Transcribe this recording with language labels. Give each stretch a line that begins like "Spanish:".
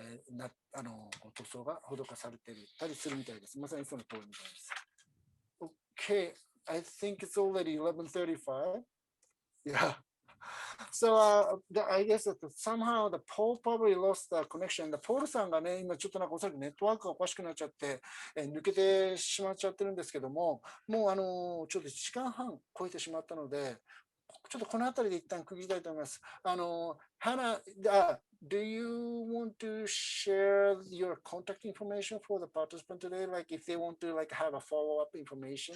Japanese: 塗装が施されていたりするみたいです。まさにその通りみたいです。
English: Okay, I think it's already 11:35. Yeah. So I guess that somehow the Paul probably lost the connection.
Japanese: The Paul さんがね、今ちょっとおそらくネットワークがおかしくなっちゃって、抜けてしまっちゃってるんですけども、もうちょっと1時間半超えてしまったので、ちょっとこのあたりで一旦区切りたいと思います。
English: Hanna, do you want to share your contact information for the participant today? Like if they want to have a follow-up information?